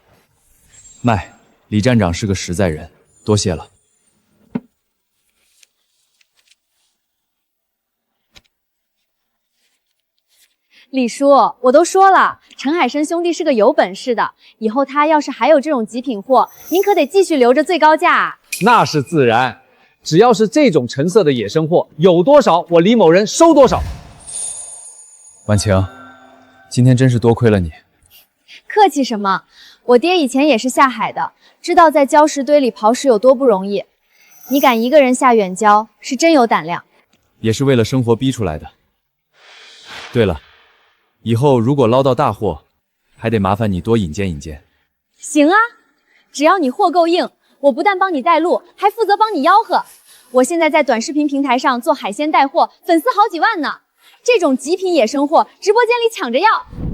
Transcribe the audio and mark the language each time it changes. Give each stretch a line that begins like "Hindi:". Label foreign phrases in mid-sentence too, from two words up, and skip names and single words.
Chinese: 賣，李站長是個實在人，多謝了。李叔，我都說了，陳海生兄弟是個有本事的，以後他要是還有這種極品貨，您可得繼續留着最高價啊。那是自然，只要是這種成色的野生貨，有多少我李某人收多少。婉晴，今天真是多虧了你。客氣什麼？我爹以前也是下海的，知道在礁石堆裡刨食有多不容易。你敢一個人下遠礁，是真有膽量。也是為了生活逼出來的。對了，以後如果撈到大貨，還得麻煩你多引薦引薦。行啊，只要你貨夠硬，我不但幫你帶路，還負責幫你吆喝。我現在在短視頻平台上做海鮮帶貨，粉絲好幾萬呢。這種極品野生貨，直播間裡搶着要。